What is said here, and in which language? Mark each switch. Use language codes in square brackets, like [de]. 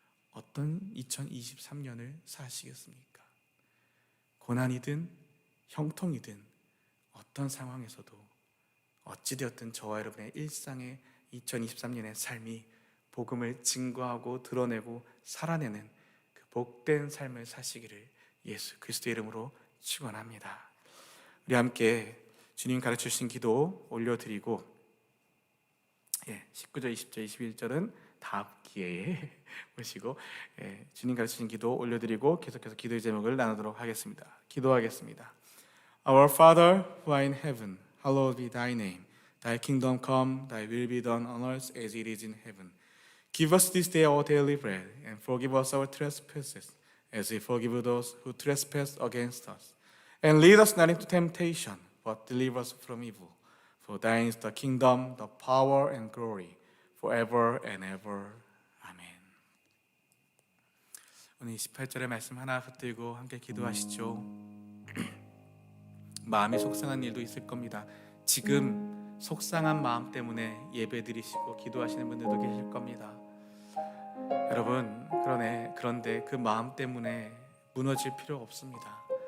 [ko] 어떤 2023년을 사시겠습니까? 고난이든 형통이든 어떤 상황에서도 어찌되었든 저와 여러분의 일상의 2023년의 삶이 복음을 증거하고 드러내고 살아내는 그 복된 삶을 사시기를 예수 그리스도의 이름으로 축원합니다. 우리 함께 주님 가르쳐주신 기도 올려드리고, 19절, 20절, 21절은 다음 기회에 보시고 주님 가르치신 기도 올려드리고 계속해서 기도의 제목을 나누도록 하겠습니다. 기도하겠습니다. [en] Our Father who art in heaven, hallowed be thy name. Thy kingdom come, thy will be done on earth as it is in heaven. Give us this day our daily bread, and forgive us our trespasses, as we forgive those who trespass against us. And lead us not into temptation, but deliver us from evil. For thine is the kingdom, the power, and glory, forever and ever. [ko] 아멘. 오늘 28절의 말씀 하나 붙들고 함께 기도하시죠. 마음이 속상한 일도 있을 겁니다. 지금 속상한 마음 때문에 예배드리시고 기도하시는 분들도 계실 겁니다. 여러분, 그런데 그 마음 때문에 무너질 필요 없습니다.